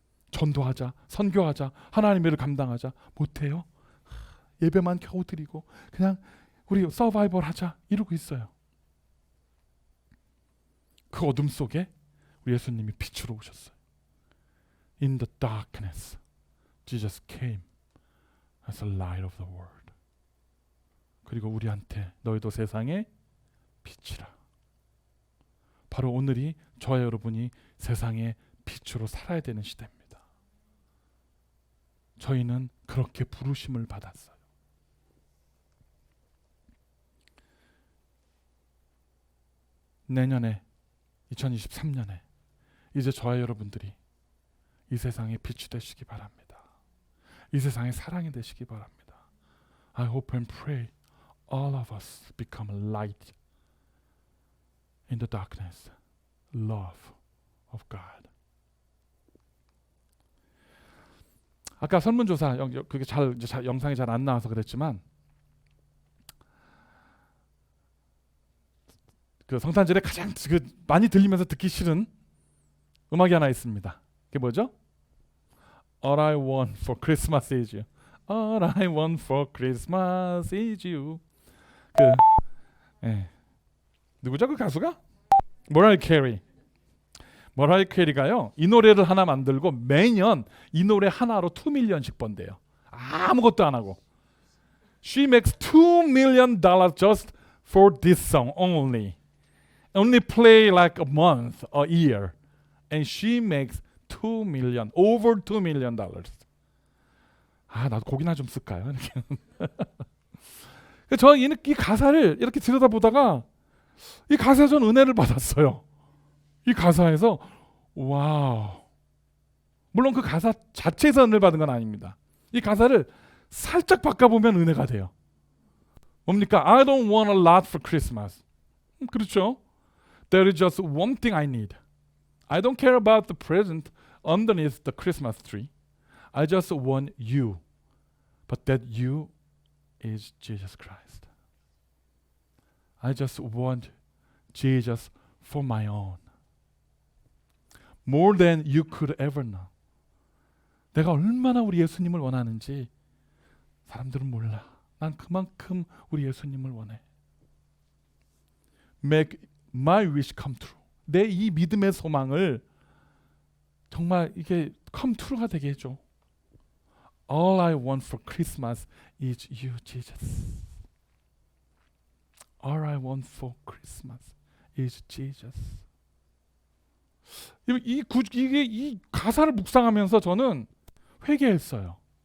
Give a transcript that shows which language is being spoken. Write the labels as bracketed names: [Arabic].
[Korean] 전도하자, 선교하자, 하나님의 일을 감당하자 못해요. 예배만 겨우 드리고 그냥 우리 서바이벌 하자 이러고 있어요. 그 어둠 속에 우리 예수님이 빛으로 오셨어요. [English] In the darkness, Jesus came as the light of the world. [Korean] 그리고 우리한테 너희도 세상의 빛이라. 바로 오늘이 저와 여러분이 세상의 빛으로 살아야 되는 시대입니다. 저희는 그렇게 부르심을 받았어요. 내년에 2023년에 이제 저와 여러분들이 이 세상의 빛이 되시기 바랍니다. 이 세상의 사랑이 되시기 바랍니다. [English] I hope and pray all of us become light in the darkness, love of God. [Korean] 아까 설문조사 그게 영상이 잘 안 나와서 그랬지만 그 성탄절에 가장 많이 들리면서 듣기 싫은 음악이 하나 있습니다. 그게 뭐죠? [English] All I want for Christmas is you. All I want for Christmas is you. [Korean] 누구죠 그 가수가? 모라이어 캐리. 모라이어 캐리가요 이 노래를 하나 만들고 매년 이 노래 하나로 2 밀리언씩 번대요. 아무것도 안 하고. [English] She makes $2 million just for this song only. Only play like a month, a year, and she makes $2 million, over $2 million. [Korean] 나도 곡이나 좀 쓸까요? 저 이 가사를 이렇게 들여다보다가 이 가사에 전 은혜를 받았어요. 이 가사에서 와우. 물론 그 가사 자체에서 은혜를 받은 건 아닙니다. 이 가사를 살짝 바꿔보면 은혜가 돼요. 뭡니까? [English] I don't want a lot for Christmas. [Korean] 그렇죠? [English] There is just one thing I need. I don't care about the present underneath the Christmas tree. I just want you. But that you is Jesus Christ. I just want Jesus for my own. More than you could ever know. [Korean] 내가 얼마나 우리 예수님을 원하는지 사람들은 몰라. 난 그만큼 우리 예수님을 원해. [English] Make my wish come true. [Korean] 내 이 믿음의 소망을 정말 이게 [English] come true [Korean] 가 되게 해줘. [English] All I want for Christmas is you, Jesus. All I want for Christmas is Jesus. [Korean] 이 가사를 묵상하면서 저는 회개했어요.